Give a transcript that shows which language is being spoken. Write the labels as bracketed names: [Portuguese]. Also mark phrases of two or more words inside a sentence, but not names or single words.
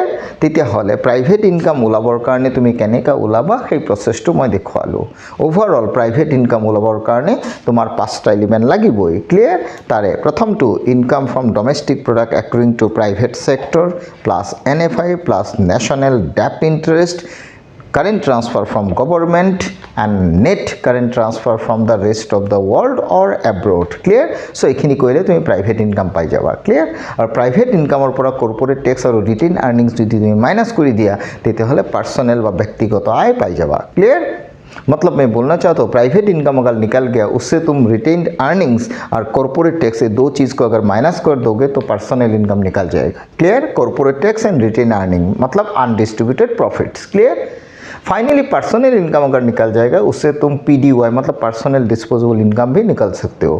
[Assamese] তেতিয়াহ'লে [English] private income [Assamese] ওলাবৰ কাৰণে তুমি কেনেকৈ ওলাবা সেই প্ৰচেছটো মই দেখুৱালোঁ। [English] overall private income [Assamese] ওলাবৰ কাৰণে তোমাৰ 5টা এলিমেণ্ট লাগিবই। [English] ক্লিয়াৰ? [Assamese] তাৰে প্ৰথমটো [English] income from domestic product accruing to private sector plus NFI plus national debt interest, current transfer from government and net current transfer from the rest of the world or abroad. Clear? [Assamese] So এইখিনি কৰিলে তুমি [English] private income [Assamese] পাই যাবা। ক্লিয়াৰ? আৰু [English] private incomeৰ [Assamese] পৰা [English] corporate tax [Assamese] আৰু [English] retain earnings [Assamese] যদি তুমি মাইনাছ কৰি দিয়া তেতিয়াহ'লে পাৰ্চনেল বা ব্যক্তিগত আয় পাই যাবা। ক্লিয়াৰ? [Hindi] मतलब मैं बोलना चाहता हूँ [English] private income [Hindi] अगर निकल गया उससे तुम [English] retained earnings [Hindi] और [English] corporate tax [Hindi] ये दो चीज़ को अगर माइनस कर दोगे तो [English] personal income [Hindi] निकल जाएगा। क्लियर? [English] corporate tax and retain earning मतलब undistributed profits। [Hindi] क्लियर? फाइनली [English] personal income [Hindi] अगर निकल जाएगा उससे तुम PDY मतलब [English] personal disposable income [Hindi] भी निकल सकते हो।